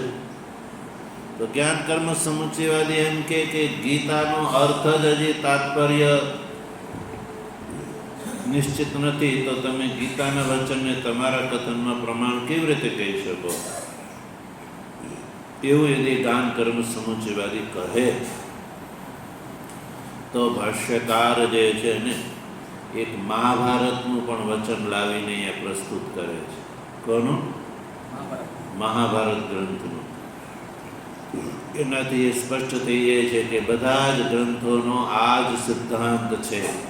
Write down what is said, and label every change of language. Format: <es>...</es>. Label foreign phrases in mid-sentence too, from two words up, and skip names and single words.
<gu>તો જ્ઞાન કર્મ સમુચ્ચયવાદી એમ કે ગીતાનો અર્થ જ હજી તાત્પર્ય નિશ્ચિત નથી, તો તમે ગીતાના વચનને તમારા કથનમાં પ્રમાણ કેવી રીતે કહી શકો? એવું યદિ જ્ઞાન કર્મ સમુચ્ચયવાદી કહે તો ભાષ્યકાર જે છે ને એક મહાભારતનું પણ વચન લાવીને અહીંયા પ્રસ્તુત કરે છે. કોનું? મહાભારત ગ્રંથનું. એનાથી એ સ્પષ્ટ થઈ જાય છે કે બધા જ ગ્રંથોનો આ જ સિદ્ધાંત છે.</gu>